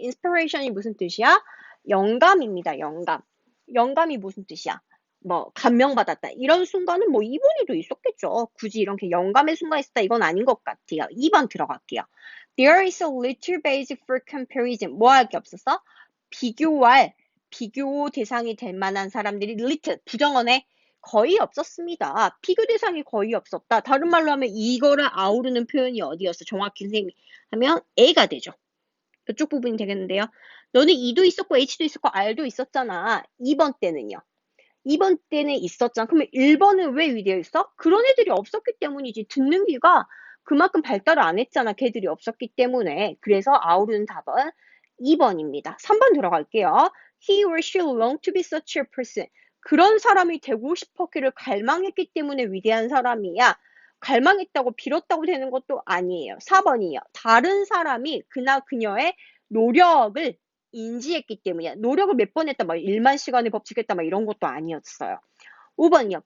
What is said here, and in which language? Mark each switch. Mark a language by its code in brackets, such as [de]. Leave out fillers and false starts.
[ko] inspiration이 무슨 뜻이야? 영감입니다. 영감. 영감이 무슨 뜻이야? 뭐 감명받았다. 이런 순간은 뭐 2번에도 있었겠죠. 굳이 이렇게 영감의 순간이 있었다. 이건 아닌 것 같아요. 2번 들어갈게요. [en] There is a little basic for comparison. [ko] 뭐 할 게 없었어? 비교 대상이 될 만한 사람들이 little, 부정어네. 거의 없었습니다. 비교 대상이 거의 없었다. 다른 말로 하면 이거를 아우르는 표현이 어디였어? 정확히 선생님이 하면 A가 되죠. 이쪽 부분이 되겠는데요. 너는 E도 있었고 H도 있었고 R도 있었잖아. 2번 때는요. 2번 때는 있었잖아. 그러면 1번은 왜 위되어 있어? 그런 애들이 없었기 때문이지. 듣는 귀가 그만큼 발달을 안 했잖아. 걔들이 없었기 때문에. 그래서 아우르는 답은 2번입니다. 3번 들어갈게요. [en] He or she longed to be such a person. [ko] 그런 사람이 되고 싶었기를 갈망했기 때문에 위대한 사람이야. 갈망했다고 빌었다고 되는 것도 아니에요. 4번이요. 다른 사람이 그나 그녀의 노력을 인지했기 때문이야. 노력을 몇 번 했다, 막 1만 시간을 법칙했다, 막 이런 것도 아니었어요. 5번이요.